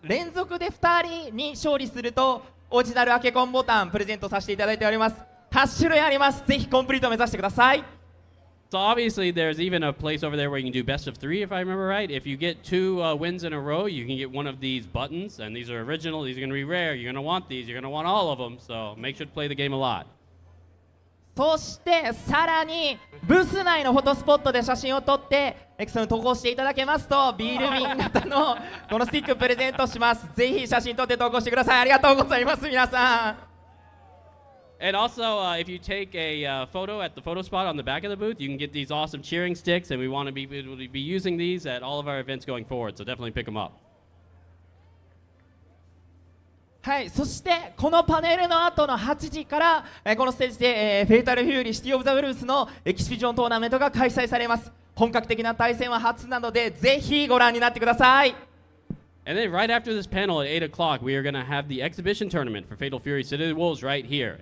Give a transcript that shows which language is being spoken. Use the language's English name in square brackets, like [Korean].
[Japanese] 連続で2人に勝利するとオリジナルアケコンボタンプレゼントさせていただいております。 8種類あります。ぜひコンプリートを目指してください。 [English] So obviously there's even a place over there where you can do best of 3, if I remember right. If you get 2 wins in a row, you can get one of these buttons, and these are original. These are going to be rare. You're going to want these. You're going to want all of them. So make sure to play the game a lot. [Japanese] そしてさらにブース内のフォトスポットで写真を撮ってそれに投稿していただけますとビール瓶型のこのスティックプレゼントします。ぜひ写真撮って投稿してください。ありがとうございます皆さん。 [English] And also, if you take a photo at the photo spot on the back of the booth, you can get these awesome cheering sticks, and we want to be able to be using these at all of our events going forward. So definitely pick them up. [Japanese] はい、そしてこのパネルの後の8時からこのステージで、フェイタルフューリーシティオブザウルースのエキシビジョントーナメントが開催されます。本格的な対戦は初なのでぜひご覧になってください。 [English] And then right after this panel at 8 o'clock, we are going to have the exhibition tournament for Fatal Fury City of the Wolves right here.